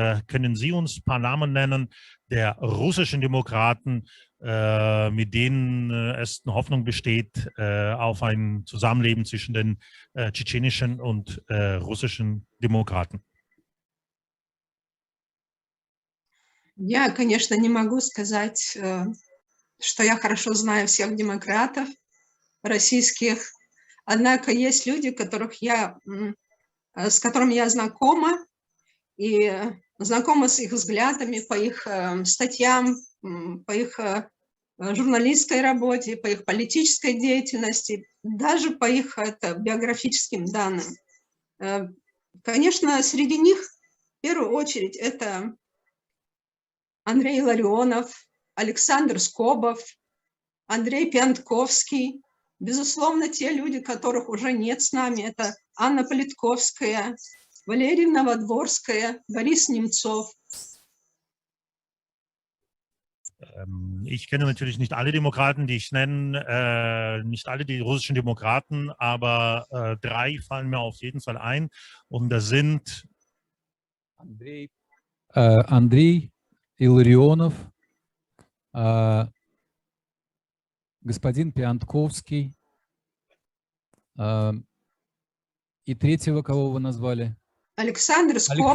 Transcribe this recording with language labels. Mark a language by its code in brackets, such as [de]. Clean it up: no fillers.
[de] Können Sie uns ein paar Namen nennen der russischen Demokraten, mit denen es eine Hoffnung besteht auf ein Zusammenleben zwischen den tschetschenischen und russischen Demokraten? [ru] Я, конечно, не могу сказать, что я хорошо знаю всех демократов российских, однако есть люди, с которыми я знакома, и знакома с их взглядами по их статьям, по их журналистской работе, по их политической деятельности, даже по их биографическим данным. Конечно, среди них в первую очередь это Андрей Илларионов, Александр Скобов, Андрей Пиантковский. Безусловно, те люди, которых уже нет с нами, это Анна Политковская, Валерия Новодворская, Борис Немцов. [de] Ich kenne natürlich nicht alle Demokraten, die ich nenne, nicht alle die russischen Demokraten, aber 3 fallen mir auf jeden Fall ein. Und das sind [ru] Андрей Илларионов, господин Пиантковский, и третьего, кого вы назвали? Александр Скобов.